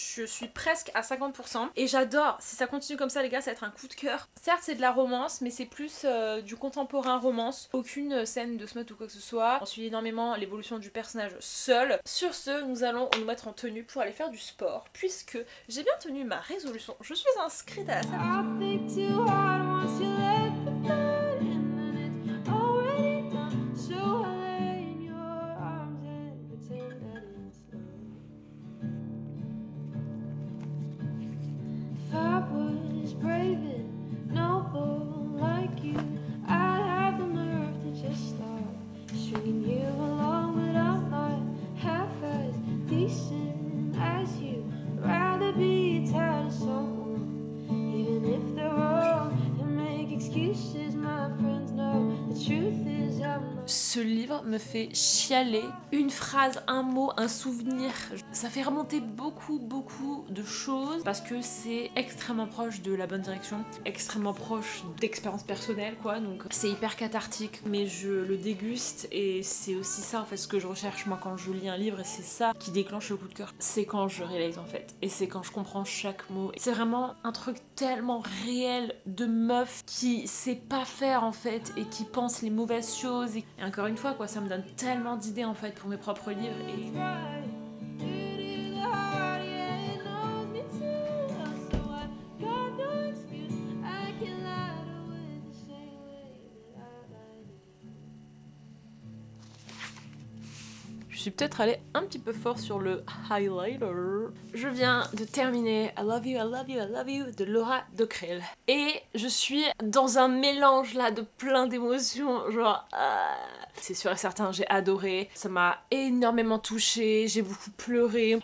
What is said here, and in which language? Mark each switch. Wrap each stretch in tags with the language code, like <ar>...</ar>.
<fr>Je suis presque à 50% et j'adore. Si ça continue comme ça les gars, ça va être un coup de cœur. Certes c'est de la romance, mais c'est plus du contemporain romance. Aucune scène de smut ou quoi que ce soit. On suit énormément l'évolution du personnage seul. Sur ce, nous allons nous mettre en tenue pour aller faire du sport puisque j'ai bien tenu ma résolution. Je suis inscrite à la salle.</fr> <en>I think too hard once you let the thought in, and it's already done. So I lay in your arms and pretend that it's love. If I was brave and noble like you, I'd have the nerve to just start stringing you along, but I'm not half as decent as you. I'd rather be tired of someone, even if they're wrong, and make excuses. My friends know the truth is I'm not.</en> <fr>Ce livre me fait chialer. Une phrase, un mot, un souvenir. Ça fait remonter beaucoup de choses parce que c'est extrêmement proche de la bonne direction, extrêmement proche d'expérience personnelle quoi, donc c'est hyper cathartique mais je le déguste et c'est aussi ça en fait ce que je recherche moi quand je lis un livre et c'est ça qui déclenche le coup de cœur. C'est quand je réalise en fait et c'est quand je comprends chaque mot. C'est vraiment un truc tellement réel de meuf qui sait pas faire en fait et qui pense les mauvaises choses et encore une fois quoi, ça me donne tellement d'idées en fait pour mes propres livres et...</fr> <en>Right. It is hard, yeah, it knows me too. So I got no excuse. I can lie to it the same way that I lied to you.</en> <fr>Je suis peut-être allée un petit peu fort sur le highlighter. Je viens de terminer I Love You, I Love You, I Love You de Laura Decrell. Et je suis dans un mélange là de plein d'émotions, genre... C'est sûr et certain, j'ai adoré. Ça m'a énormément touchée, j'ai beaucoup pleuré.</fr>